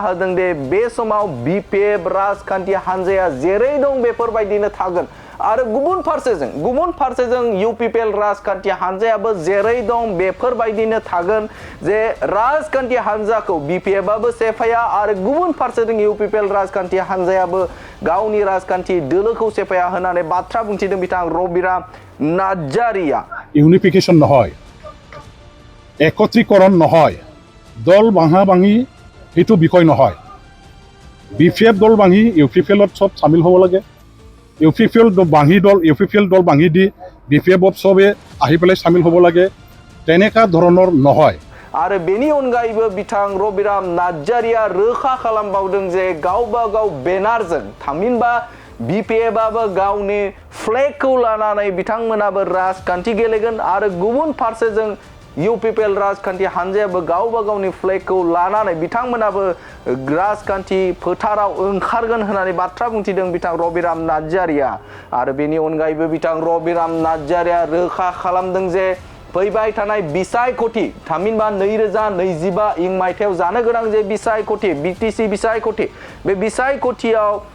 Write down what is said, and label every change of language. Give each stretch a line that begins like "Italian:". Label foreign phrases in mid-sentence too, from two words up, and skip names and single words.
Bodo: होदों दे बे समाव बिपिएफ राजखान्थि हान्जाया जेरै दं बेफोरबायदिनो थागोन आरो गुबुन फारसेजों इउपिपिएल राजखान्थि हान्जायाबो जेरै दं बेफोरबायदिनो थागोन जे राजखान्थि हान्जाखौ बिपिएफआबो सेफाया आरो गुबुन फारसेजों इउपिपिएल राजखान्थि हान्जायाबो गावनि राजखान्थि दोलोखौ सेफाया होननानै बाथ्रा बुंथिदों बिथां रबिराम नार्जारिया
Assamese: ইউনিফিকেশন নহয় একত্ৰীকৰণ নহয় দল ভাঙা ভাঙি সেইটো বিষয় নহয় বিপিএফ দল ভাঙি ইউপিপিএলত সব সামিল হ'ব লাগে ইউপিপিএল দল ভাঙি দি বিপিএফত সবে আহি পেলাই সামিল হ'ব লাগে তেনেকা ধৰণৰ নহয়
Bodo: आरो बेनि अनगायैबो बिथां रबिराम नार्जारिया रोखा खालामबावदों जे गावबा गाव बेनारजों थामहिनबा बिपिएफआबो गावनि फ्लेगखौ लानानै बिथांमोनाबो राजखान्थि गेलेगोन आरो गुबुन फारसेजों इउपिपिएल राजखान्थि हान्जायाबो गावबा गावनि फ्लेगखौ लानानै बिथांमोनाबो राजखान्थि फोथाराव ओंखारगोन होननानै बाथ्रा बुंथिदों बिथां रबिराम नार्जारिया आरो बेनि अनगायैबो बिथां रबिराम नार्जारिया रोखा खालामदों जे फैबाय थानाय बिसायख'थि थामहिनबा 2025 इं मायथाइयाव जानो गोनां जे बिसायख'थि बिटिसि बिसायख'थि बे बिसायख'थियाव